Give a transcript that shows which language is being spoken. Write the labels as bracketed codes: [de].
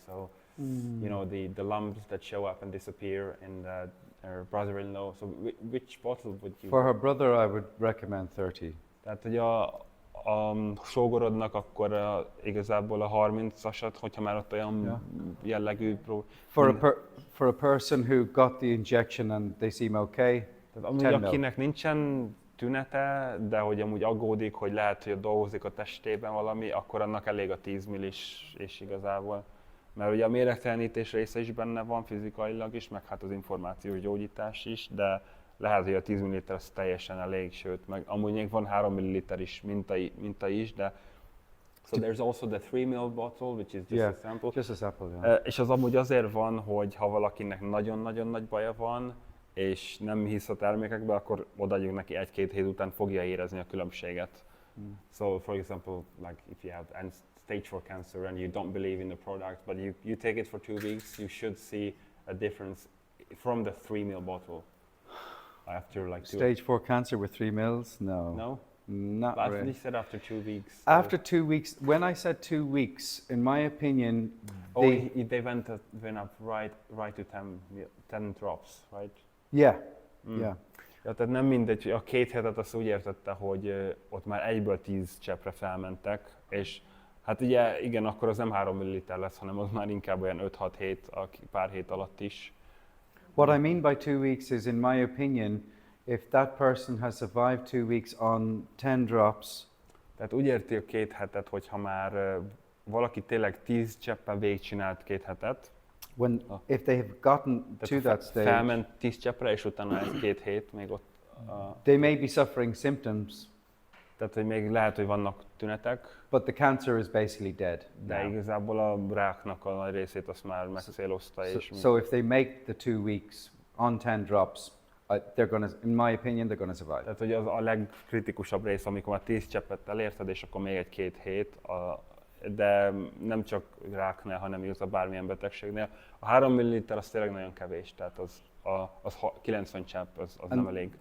[en] So you know the lumps that show up and disappear in her brother-in-law. So which bottle would you? For her brother, I would recommend 30. [hu] Tehát, hogy a sógorodnak akkor igazából a 30-asat, hogyha már ott olyan jellegű [en] For a person who got the injection and they seem okay, [hu] Tehát amúgy 10 ml. akinek nincsen tünete, de hogy amúgy aggódik, hogy lehet, hogy dolgozik a testében valami, akkor annak elég a 10 millis és igazából. Mert ugye a méregtelenítés része is benne van fizikailag is, meg hát az információs gyógyítás is, de lehet, hogy a 10 ml az teljesen elég, sőt, meg amúgy még van 3 ml is minta is, de [en] so there's also the 3 ml bottle, which is just a sample. just a sample. Yeah. [hu] És az amúgy azért van, hogy ha valakinek nagyon-nagyon nagy baja van, és nem hisz a termékekbe, akkor odaadjuk neki 1-2 hét után fogja érezni a különbséget. [en] So for example, like if you have stage 4 cancer and you don't believe in the product, but you take it for 2 weeks, you should see a difference from the 3 ml bottle. After like Stage 4 cancer with 3 mils? No. No? Not But really. you said after 2 weeks. After 2 weeks, when I said 2 weeks, in my opinion, They went up right to 10 drops, right? yeah, Mm. yeah. [hu] Ja, tehát nem mindegy, hogy a 2 hetet azt úgy értette, hogy ott már egyből 10 cseppre felmentek, és hát ugye igen, akkor az nem 3 ml lesz, hanem az már inkább olyan 5-6 hét, pár hét alatt is. [en] What I mean by 2 weeks is, in my opinion, if that person has survived 2 weeks on 10 drops, [hu] Tehát úgy érti a 2 hetet, hogyha már valaki tényleg 10 cseppen végigcsinált 2 hetet, [en] if they have gotten to that stage, [hu] felment 10 cseppre, és utána ez 2 hét még ott. [en] they may be suffering symptoms, [hu] Tehát, hogy még lehet, hogy vannak tünetek, [en] but the cancer is basically dead. [hu] de [en] now. [hu] igazából a ráknak a nagy részét azt már megcélozta. [en] So if they make the 2 weeks on 10 drops, they're gonna, in my opinion, they're gonna survive. [hu] Tehát, hogy az a legkritikusabb rész, amikor már 10 cseppet elérted, és akkor még egy 2 hét, de nem csak ráknál, hanem igazából bármilyen betegségnél. A 3 ml az tényleg nagyon kevés, tehát az 90 csepp, az nem elég.